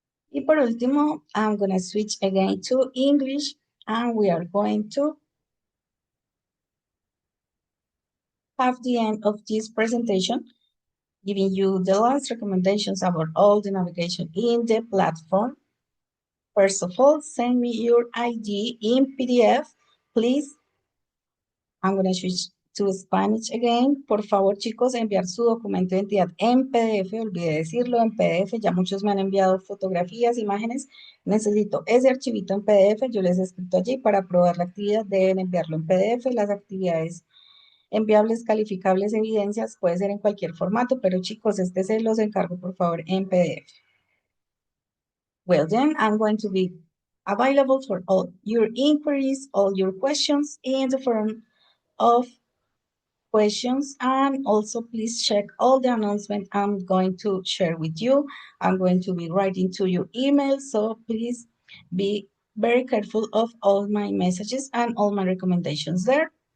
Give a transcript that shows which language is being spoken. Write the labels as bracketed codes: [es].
[es] Y por último, [en] I'm going to switch again to English and we are going to have the end of this presentation, giving you the last recommendations about all the navigation in the platform. First of all, send me your ID in PDF, please. I'm going to switch to Spanish again. [es] Por favor, chicos, enviar su documento de identidad en PDF. Olvidé decirlo, en PDF. Ya muchos me han enviado fotografías, imágenes. Necesito ese archivito en PDF. Yo les he escrito allí para probar la actividad. Deben enviarlo en PDF. Las actividades enviables, calificables, evidencias, puede ser en cualquier formato, pero chicos, este se los encargo por favor en PDF. [en] Well, then I'm going to be available for all your inquiries, all your questions in the form of questions, and also please check all the announcements I'm going to share with you. I'm going to be writing to your email, so please be very careful of all my messages and all my recommendations there.